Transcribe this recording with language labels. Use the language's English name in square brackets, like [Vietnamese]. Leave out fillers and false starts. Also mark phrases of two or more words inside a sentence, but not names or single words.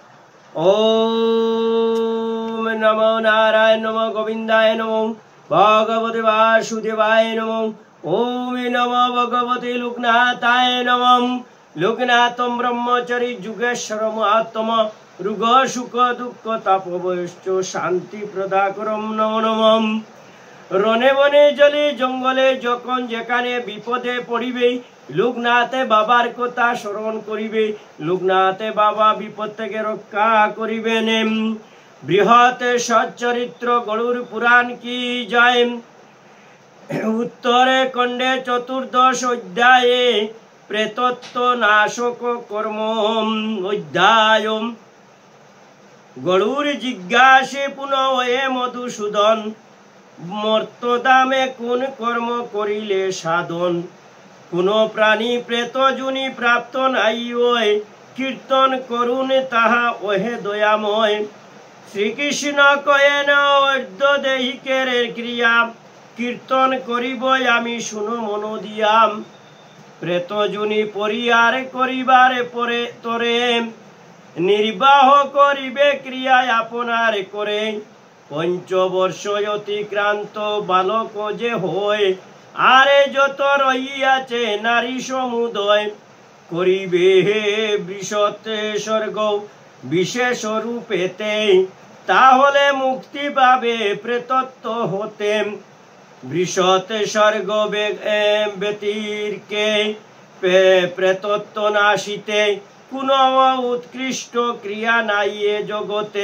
[Sanskrit] ओम नमो नारायण नमो गोविंदाय नमो भगवते वासुदेवाय नमो। ओम नमो भगवते लोकनाथाय नमो। लोकनाथम ब्रह्मचरी जुगेश्वर महात्मा रुग सुख दुख तापवश्च शांति प्रदाकरम नमो नमः। [Bangla] রণে বনে জলে জঙ্গলে যখন যেখানে বিপদে পড়িবে লোকনাথে বাবার কথা স্মরণ করিবে। লোকনাথে বাবা বিপদ থেকে রক্ষা করিবেন। বৃহৎ সচ্চরিত্র গরুড় পুরাণ কী জয়। উত্তরে খণ্ডে চতুর্দশ অধ্যায়ে প্রেতত্ব নাশক কর্ম অধ্যায়। গরুড় জিজ্ঞাসে পুনঃ হে মধুসূদন মর্তধামে কোন কর্ম করিলে সাধন। কোনো প্রাণী প্রেত যোনি প্রাপ্ত নাই হয় কীর্তন করুন তাহা ওহে দয়াময়। শ্রীকৃষ্ণ কহেন অর্ধ দেহিকের ক্রিয়া কীর্তন করিব আমি শুন মন দিয়া। প্রেত যোনি পরিহার করিবার পরে তরে নির্বাহ করিবে ক্রিয়া আপনার করে। পঞ্চবর্ষ অতিক্রান্ত বালক যে হয় আরে যত রহিয়াছে নারী সমুদয় করিবে বৃষতে স্বর্গ বিশেষ রূপেতে তাহলে মুক্তি পাবে প্রেতত্ব হতে। বৃষতে স্বর্গ ব্যতিরেকে প্রেতত্ব নাশিতে কোনো উৎকৃষ্ট ক্রিয়া নাইএ জগতে।